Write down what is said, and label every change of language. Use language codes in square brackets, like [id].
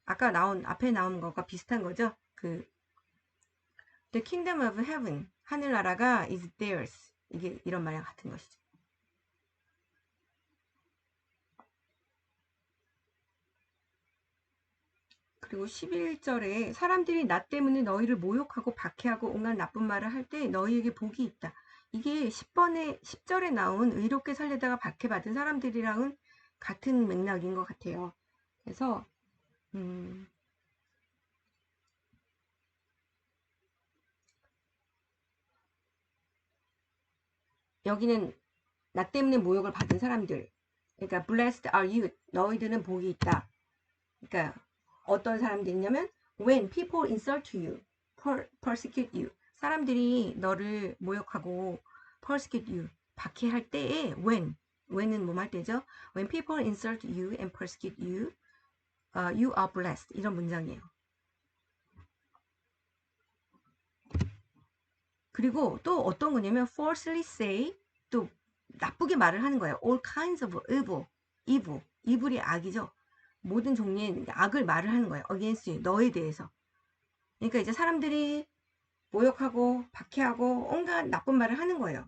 [ko] 아까 앞에 나온 것과 비슷한 거죠. [en] The kingdom of heaven. 하늘나라가 is theirs. [ko] 이게 이런 말이랑 같은 것이죠. 그리고 11절에 사람들이 나 때문에 너희를 모욕하고 박해하고 온갖 나쁜 말을 할 때 너희에게 복이 있다. 이게 10절에 나온 의롭게 살려다가 박해받은 사람들이랑은 같은 맥락인 것 같아요. 그래서 여기는 나 때문에 모욕을 받은 사람들. [en] 그러니까 blessed are you. [ko] 너희들은 복이 있다. [en] 그러니까 어떤 사람들이냐면 when people insult you, persecute you. [ko] 사람들이 너를 모욕하고 persecute you, 박해할 때에 when은 뭐 할 때죠? [en] When people insult you and persecute you, you are blessed. [ko] 이런 문장이에요. 그리고 또 어떤 거냐면 falsely say, 또 나쁘게 말을 하는 거예요. [en] all kinds of evil. evil이 악이죠. [ko] 모든 종류의 악을 말을 하는 거예요. against you, 너에 대해서. 그러니까 이제 사람들이 모욕하고 박해하고 온갖 나쁜 말을 하는 거예요.